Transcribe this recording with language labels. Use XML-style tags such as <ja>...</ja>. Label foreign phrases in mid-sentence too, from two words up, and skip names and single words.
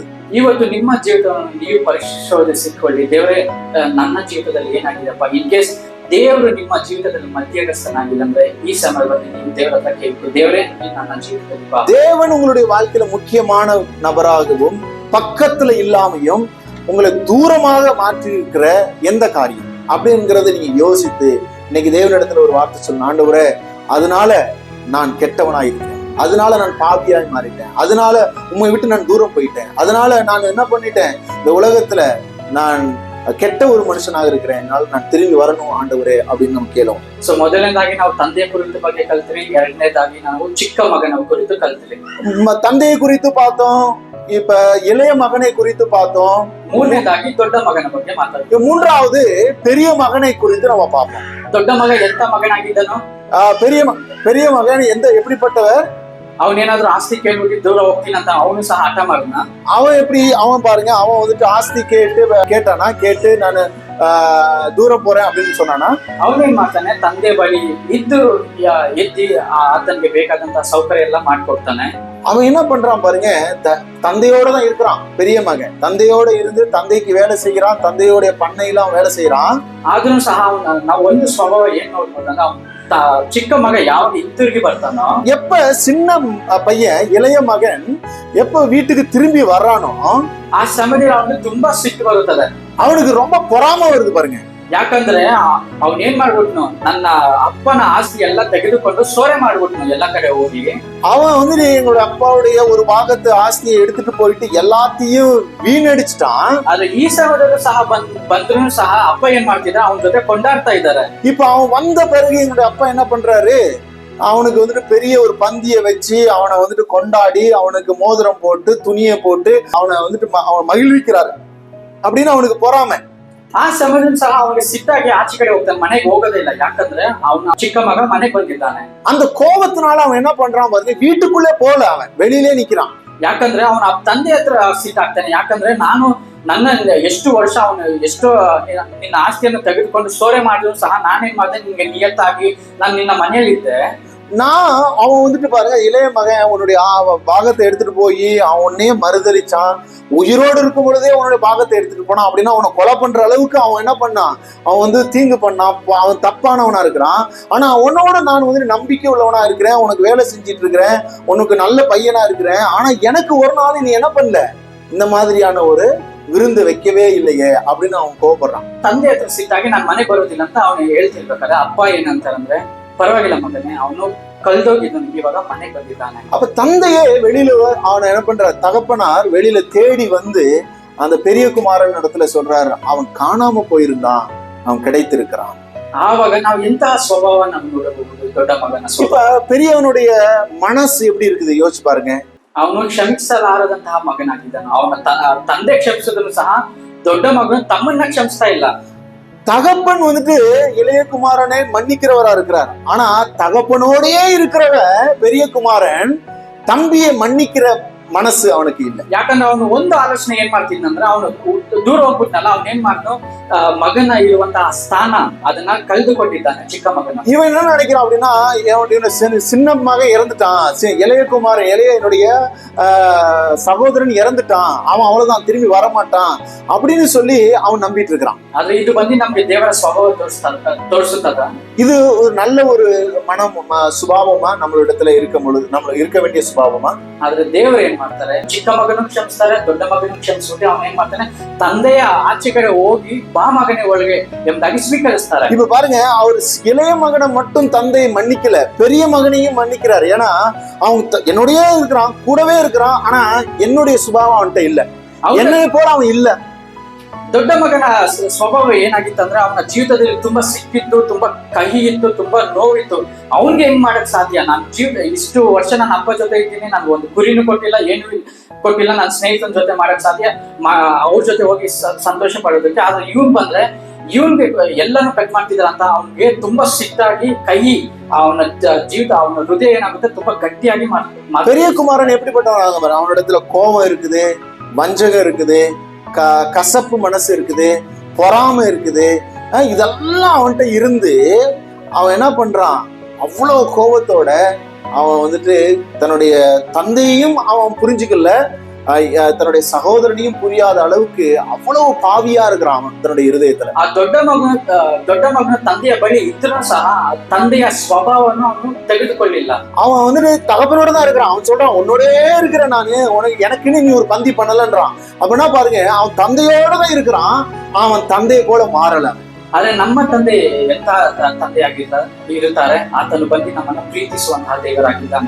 <kn>ಇವತ್ತು ನಿಮ್ಮ ಜೀವಿತವನ್ನು ನೀವು ಪರಿಶೋಧಿಸಿಕೊಳ್ಳಿ. ದೇವರೇ, ನನ್ನ ಜೀವಿತದಲ್ಲಿ ಏನಾಗಿದೆಪ್ಪ?</kn> <en>in case</en> <kn>ದೇವರು ನಿಮ್ಮ ಜೀವಿತದಲ್ಲಿ ಮಧ್ಯಸ್ಥನಾಗಿಲ್ಲ ಅಂದ್ರೆ ಈ ಸಮಯದಲ್ಲಿ ನೀವು ದೇವರ ಹತ್ರ ಕೇಳ್ಬೇಕು, ದೇವರೇ ನನ್ನ ಜೀವಿತದಲ್ಲಿ ಬಾ.</kn> <ta>தேவன் உங்களுடைய வாழ்க்கையில முக்கியமான நபராகவும் பக்கத்துல இல்லாமையும் உங்களை தூரமாக மாற்றி இருக்கிற எந்த காரியம் அப்படிங்கிறத நீங்க யோசித்து இன்னைக்கு தேவனிடத்துல ஒரு வார்த்தை சொல்லணும். ஆண்டவரே, அதனால நான் கெட்டவனாயிருக்கேன், அதனால நான் பாவியாய் மாறிட்டேன், அதனால உண்மை விட்டு நான் தூரம் போயிட்டேன், அதனால நான் என்ன பண்ணிட்டேன், இந்த உலகத்துல நான் ಕೆಟ್ಟ ஒரு ಮನುಷ್ಯನಾಗಿ இருக்கிறேன், நான் திரும்பಿ வரணும் ஆண்டவரே அப்படின்னு நம்ம ಕೇಳೋಣ.</ta> <kn>ಸೊ ಮೊದಲನೇದಾಗಿ ನಾವು ತಂದೆಯ ಕುರಿತು ಬಗ್ಗೆ ಕಲ್ತ್ರಿ, ಎರಡನೇದಾಗಿ ನಾವು ಚಿಕ್ಕ ಮಗನ ಕುರಿತು ಕಲ್ತ್ರಿ. ತಂದೆಯ ಕುರಿತು</kn> <ta>பார்த்தோம், இப்ப இளைய மகனை குறித்து பார்த்தோம்,</ta> <kn>ಮೂರನೇದಾಗಿ ದೊಡ್ಡ ಮಗನ ಬಗ್ಗೆ ಮಾತಾಡ್ತೀವಿ.</kn> <ta>மூன்றாவது பெரிய மகனை குறித்து நம்ம பார்ப்போம்.</ta> <kn>ದೊಡ್ಡ ಮಗ ಎಂತ ಮಗನಾಗಿದ್ದನು?</kn> <ta>பெரிய மகன் எப்படிப்பட்டவர்?</ta> <kn>ಅವನೇನಾದ್ರೂ ಆಸ್ತಿ ಕೇಳ್ಬಿಟ್ಟು ದೂರ ಹೋಗ್ತೀನಿ ಅಂತ ಅವನು ಸಹ ಹಠ ಮಾಡಿದ್ನ?</kn> <ta>அவன் பாருங்க, அவன் வந்துட்டு ಆಸ್ತಿ கேட்டு</ta> <kn>ನಾನು ದೂರ</kn> <ta>போறேன் அப்படின்னு சொன்னானா?</ta> <kn>ಅವನೇನ್ ಮಾಡ್ತಾನೆ, ತಂದೆ ಬಳಿ ಇದ್ದು ಎದ್ದಿ ಆತನಿಗೆ ಬೇಕಾದಂತ ಸೌಕರ್ಯ ಎಲ್ಲ ಮಾಡ್ಕೊಡ್ತಾನೆ.</kn> <ta>அவன் என்ன பண்றான் பாருங்க, தந்தையோட தான் இருக்கிறான். பெரிய மகன் தந்தையோட இருந்து தந்தைக்கு வேலை செய்யறான், தந்தையோட பண்ணையெல்லாம் வேலை செய்யறான்.</ta> <kn>ಆದ್ರೂ ಸಹ ನಾವು ಒಂದು ಸ್ವಭಾವ ಏನ್ ನೋಡ್ಬೋದಂದ್ರೆ, ಚಿಕ್ಕ ಮಗ ಯಾವಾಗ ಹಿಂತಿರುಗಿ ಬರ್ತಾನೋ,</kn> <ta>எப்ப சின்ன பையன் இளைய மகன் எப்ப வீட்டுக்கு திரும்பி வர்றானோ</ta> <kn>ಆ ಸಮಯದಲ್ಲಿ ಅವನಿಗೆ ತುಂಬಾ ಸಿಟ್ಟು ಬರುತ್ತದೆ.</kn> <ta>அவனுக்கு ரொம்ப பொறாம வருது பாருங்க.</ta> <kn>ಯಾಕಂದ್ರೆ ಅವನ್ ಏನ್ ಮಾಡ್ಬಿಟ್ನು, ನನ್ನ ಅಪ್ಪನ ಆಸ್ತಿ ಎಲ್ಲ ತೆಗೆದುಕೊಂಡು ಸೋರೆ ಮಾಡ್ಬಿಟ್ನು ಎಲ್ಲ ಕಡೆ ಹೋಗಿ.</kn> <ta>அவன் வந்து எங்களோட அப்பாவுடைய ஒரு பாகத்து ஆஸ்தியை எடுத்துட்டு போயிட்டு எல்லாத்தையும் வீணடிச்சிட்டான்.</ta> <kn>ಆದ್ರೆ ಈ ಸಮಯದಲ್ಲೂ ಸಹ ಬಂದ್ರು ಸಹ ಅಪ್ಪ ಏನ್ ಮಾಡ್ತಿದ್ದಾರೆ, ಅವನ ಜೊತೆ ಕೊಂಡಾಡ್ತಾ ಇದ್ದಾರೆ.</kn> <ta>இப்ப அவன் வந்த பிறகு எங்களுடைய அப்பா என்ன பண்றாரு, அவனுக்கு வந்துட்டு பெரிய ஒரு பந்திய வச்சு அவனை வந்துட்டு கொண்டாடி அவனுக்கு மோதிரம் போட்டு துணியை போட்டு அவனை வந்துட்டு அவன் மகிழ்விக்கிறாரு அப்படின்னு அவனுக்கு பொறாமை.</ta> <kn>ಆ ಸಮಯದಲ್ಲಿ ಸಹ ಅವನಿಗೆ ಸಿಟ್ಟಾಗಿ ಆಚೆ ಕಡೆ ಹೋಗ್ತಾನೆ, ಮನೆಗೆ ಹೋಗೋದೇ ಇಲ್ಲ. ಯಾಕಂದ್ರೆ ಅವನ ಚಿಕ್ಕ ಮಗ ಮನೆಗೆ ಬಂದಿದ್ದಾನೆ.</kn> <ta>அந்த கோபத்தினால அவன் என்ன பண்றான் பாருங்க, வீட்டுக்குள்ளே போல, அவன் வெளியிலே நிக்கிறான்.</ta> <kn>ಯಾಕಂದ್ರೆ ಅವನ ತಂದೆ ಹತ್ರ ಸಿಟ್ಟಾಗ್ತಾನೆ. ಯಾಕಂದ್ರೆ ನನ್ನ ಎಷ್ಟು ವರ್ಷ ಅವನು ಎಷ್ಟೋ ನಿನ್ನ ಆಸ್ತಿಯನ್ನು ತೆಗೆದುಕೊಂಡು ಸೋರೆ ಮಾಡಿದ್ರು ಸಹ ನಾನೇನ್ ಮಾಡಿದೆ, ನಿನ್ಗೆ ನಿಯತ್ತಾಗಿ ನಾನು ನಿನ್ನ ಮನೆಯಲ್ಲಿ ಇದ್ದೆ.</kn> <ta>அவன் வந்துட்டு பாருங்க, இளைய மகன் அவனுடைய பாகத்தை எடுத்துட்டு போய் அவனே மறுதளிச்சான். உயிரோடு இருக்கும் பொழுதே அவனுடைய பாகத்தை எடுத்துட்டு போனான். அப்படின்னா அவனை கொலை பண்ற அளவுக்கு அவன் என்ன பண்ணான், அவன் வந்து தீங்கு பண்ணான், அவன் தப்பானவனா இருக்கிறான். ஆனா உன்னோட நான் வந்து நம்பிக்கை உள்ளவனா இருக்கிறேன், உனக்கு வேலை செஞ்சிட்டு இருக்கிறேன், உனக்கு நல்ல பையனா இருக்கிறேன், ஆனா எனக்கு ஒரு நாள் நீ என்ன பண்ணல, இந்த மாதிரியான ஒரு விருந்து வைக்கவே இல்லையே அப்படின்னு அவன் கோபப்படுறான்.</ta> <kn>ತಂದೆ ಹತ್ರ ಸಿಟ್ಟಾಗಿ ನಾನು ಮನೆಗೆ ಬರೋದಿಲ್ಲ ಅಂತ ಅವನು ಹೇಳ್ತಿರ್ಬೇಕಾದ್ರೆ ಅಪ್ಪ ಏನಂತಾರಂದ್ರೆ, ಪರವಾಗಿಲ್ಲ ಮಗನೇ, ಅವನು ಕಳ್ದೋಗಿದ್ದನು, ಇವಾಗ ಮನೆಗೆ ಬಂದಿದ್ದಾನೆ.</kn> <ta>அப்ப தந்தையே வெளியில அவனை என்ன பண்ற, தகப்பனார் வெளியில தேடி வந்து அந்த பெரிய குமாரன் இடத்துல சொல்றாரு, அவன் காணாம போயிருந்தான், அவன் கிடைத்திருக்கிறான்.</ta> <kn>ಆವಾಗ ನಾವು ಎಂತಹ ಸ್ವಭಾವ ನಾವು ನೋಡಬಹುದು, ದೊಡ್ಡ ಮಗನ ಸ್ವಭಾವ.</kn> <ta>இப்ப பெரியவனுடைய மனசு எப்படி இருக்குது யோசிச்சு பாருங்க.</ta> <kn>ಅವನು ಕ್ಷಮಿಸಲಾರದಂತಹ ಮಗನಾಗಿದ್ದಾನೆ. ಅವನ ತಂದೆ ಕ್ಷಮಿಸಿದ್ರು ಸಹ ದೊಡ್ಡ ಮಗನು ತಮ್ಮನ್ನ ಕ್ಷಮಿಸ್ತಾ ಇಲ್ಲ.</kn> <ta>தகப்பன் வந்துட்டு இளைய குமாரனை மன்னிக்கிறவரா இருக்கிறார். ஆனா தகப்பனோடயே இருக்கிறவ பெரிய குமாரன் தம்பியை மன்னிக்கிற</ta> <kn>ಮನಸ್ಸು ಅವನಿಗೆ ಇಲ್ಲ. ಯಾಕಂದ್ರೆ ಅವನು ಒಂದು ಆಲೋಚನೆ ಏನ್ ಮಾಡ್ತಿದ್ನಂದ್ರೆ, ಅವನು ದೂರ ಹೋಗ್ಬಿಟ್ನಲ್ಲ, ಅವ್ನ ಏನ್ ಮಾಡ್ನು, ಮಗನ ಇರುವಂತಹ ಸ್ಥಾನ ಅದನ್ನ ಕಳೆದುಕೊಂಡಿದ್ದಾನೆ, ಚಿಕ್ಕ ಮಗನ.</kn> <ta>இவன் என்ன நினைக்கிறான் அப்படின்னா, சின்ன மகன் இறந்துட்டான், என்னுடைய சகோதரன் இறந்துட்டான், அவன் அவ்வளவுதான் திரும்பி வரமாட்டான் அப்படின்னு சொல்லி அவன் நம்பிட்டு இருக்கிறான்.</ta> <kn>ಆದ್ರೆ ಇದು ಬಂದು ನಮ್ಗೆ ದೇವರ ಸ್ವಭಾವ ತೋರಿಸುತ್ತದ.</kn> <ta>இது ஒரு நல்ல ஒரு மனம் சுபாவமா நம்மளிடத்துல இருக்கும் பொழுது நம்ம இருக்க வேண்டிய சுபாவமா.</ta> <kn>ಆದ್ರೆ ದೇವರು ಏನ್ ಮಾಡ್ತಾರೆ, ಚಿಕ್ಕ ಮಗನು ಕ್ಷಮಿಸ್ತಾರೆ, ದೊಡ್ಡ ಮಗನು ಕ್ಷಮಿಸ್ಬಿಟ್ಟು ಅವನ್ ಏನ್ ಮಾಡ್ತಾನೆ, ತಂದೆಯ ಆಚೆ ಕಡೆ ಹೋಗಿ ಬಾ ಮಗನೇ ಒಳಗೆ ಎಂಬುದಾಗಿ ಸ್ವೀಕರಿಸ್ತಾರೆ.</kn> <ta>இப்ப பாருங்க, அவர் இளைய மகனை மட்டும் தந்தையை மன்னிக்கல, பெரிய மகனையும் மன்னிக்கிறார். ஏன்னா அவன் என்னுடைய இருக்கிறான், கூடவே இருக்கிறான், ஆனா என்னுடைய சுபாவம் அவன்கிட்ட இல்ல, என்னைய போல அவன் இல்ல.</ta> <kn>ದೊಡ್ಡ ಮಗನ ಸ್ವಭಾವ ಏನಾಗಿತ್ತು ಅಂದ್ರೆ, ಅವನ ಜೀವಿತದಲ್ಲಿ ತುಂಬಾ ಸಿಕ್ಕಿತ್ತು, ತುಂಬಾ ಕಹಿ ಇತ್ತು, ತುಂಬಾ ನೋವಿತ್ತು. ಅವನ್ಗೆ ಹೆಂಗ್ ಮಾಡಕ್ ಸಾಧ್ಯ, ನಾನು ಇಷ್ಟು ವರ್ಷ ನನ್ನ ಅಪ್ಪ ಜೊತೆ ಇದ್ದೀನಿ, ನನ್ಗೆ ಒಂದು ಕುರಿನೂ ಕೊಟ್ಟಿಲ್ಲ, ಏನು ಕೊಟ್ಟಿಲ್ಲ, ನನ್ನ ಸ್ನೇಹಿತನ ಜೊತೆ ಮಾಡಕ್ ಸಾಧ್ಯ, ಅವ್ರ ಜೊತೆ ಹೋಗಿ ಸಂತೋಷ ಪಡೋದಕ್ಕೆ. ಆದ್ರೆ ಇವನ್ ಬಂದ್ರೆ ಇವನ್ಗೆ ಎಲ್ಲಾನು ಕಟ್ ಮಾಡ್ತಿದ್ರ ಅಂತ ಅವನ್ಗೆ ತುಂಬಾ ಸಿಟ್ಟಾಗಿ ಕೈ ಅವನ ಜೀವಿತ ಅವನ ಹೃದಯ ಏನಾಗುತ್ತೆ ತುಂಬಾ ಗಟ್ಟಿಯಾಗಿ</kn> <ta>பெரிய குமாரன் எப்படிப்பட்டவன், அவனிடத்துல கோபம் இருக்குது, வஞ்சகம் இருக்குது, கசப்பு மனசு இருக்குது, பொறாமை இருக்குது, இதெல்லாம் அவன்கிட்ட இருந்து அவன் என்ன பண்றான், அவ்வளவு கோபத்தோட அவன் வந்துட்டு தன்னுடைய தந்தையையும் அவன் புரிஞ்சுக்கல, தன்னுடைய சகோதரனையும் புரியாத அளவுக்கு அவ்வளவு பாவியா இருக்கிறான் அவன் தன்னுடைய இருதயத்துல.</ta> <kn>ಆ ದೊಡ್ಡ ಮಗನ ತಂದೆಯ ಬಳಿ ಇದ್ರೂ ಸಹ ತಂದೆಯ ಸ್ವಭಾವವನ್ನು ಅವನು ತೆಗೆದುಕೊಳ್ಳಿಲ್ಲ.</kn> <ta>அவன் வந்துட்டு தகப்பனோட தான் இருக்கிறான். அவன் சொல்றான், உன்னோடே இருக்கிறேன் நானு, உனக்கு எனக்குன்னு நீ ஒரு பந்தி பண்ணலன்றான். அப்படின்னா பாருங்க, அவன் தந்தையோட தான் இருக்கிறான், அவன் தந்தையை போல மாறல.</ta> <kn>ಆದ್ರೆ ನಮ್ಮ ತಂದೆ ಎಂತ ಇರುತ್ತಾರೆ, ಆತನು ಬಂದು ನಮ್ಮನ್ನು ಪ್ರೀತಿಸುವಂತಹ ದೇವರಾಗಿದ್ದಾನೆ.</kn>